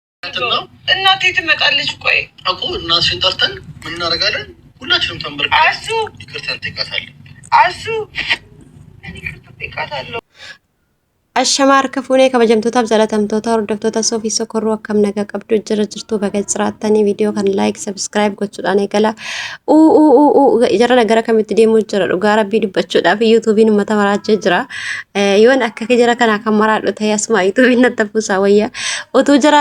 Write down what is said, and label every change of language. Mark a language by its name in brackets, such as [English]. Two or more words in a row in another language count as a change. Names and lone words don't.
[Amharic] እናቴ ትመጣለች። ቆይ እኮ እናትሽን ጠርተን ምን እናደርጋለን? ሁላችንም ተንበርክከን አሱ ይቅርታ እንጠይቃታለን። አሱ እኔ ይቅርታ እንጠይቃታለሁ። [Oromo] Ashamaar kafuunee kabajamtootaaf jalatamtoota hordoftoota Soofii Sokorruu akkam nagaa qabdu jirtu baga jiraatanii viidiyoo kan [English] like subscribe [Oromo] gochuudhaan eegala jara gara kamitti deemuu jira dhugaa rabbii dubbachuudhaaf yuutuubiin uummata maraachee jira yoon akka jara kana kan maraadhu ta'e asuma yuutuubiin nattafuusaa wayya utuu jara